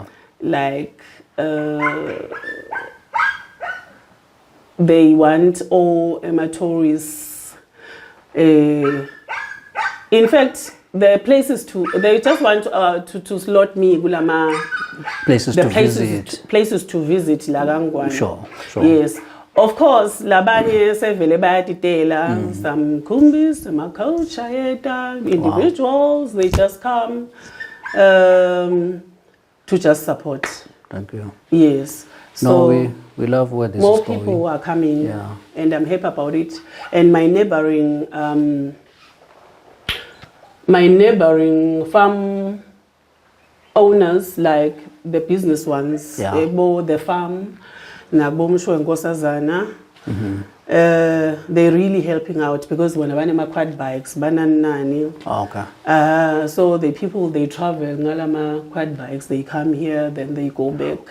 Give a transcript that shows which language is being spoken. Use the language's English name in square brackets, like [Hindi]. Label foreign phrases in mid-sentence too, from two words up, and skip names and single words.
[English] Like they want all tourists. In fact, the places they just want to slot me gulama places to visit. Places to visit la Gangwane. Sure. Yes. Of course, [Swati] labanye sevele bayatitela, [English] some kumbis, some coach, individuals, they just come to just support. Thank you. Yes. So we love where this more is going. people are coming, and I'm happy about it. And my neighboring farm owners, like the business ones, the farm, they're really helping out because when I have quad bikes, so the people, they travel, ngalama quad bikes, they come here, then they go back.